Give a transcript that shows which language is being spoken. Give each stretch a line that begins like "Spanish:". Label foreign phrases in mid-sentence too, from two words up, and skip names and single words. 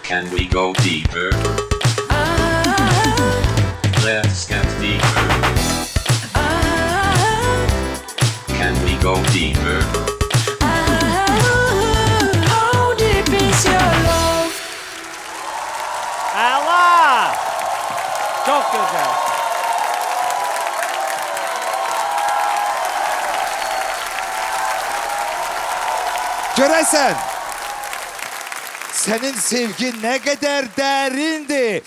English: we go deeper? Let's get deeper. Can we go deeper? How deep is your love?
Azerbaijani: Əla! Çox gözəl. Görəsən, sənin sevgin nə qədər dərindir.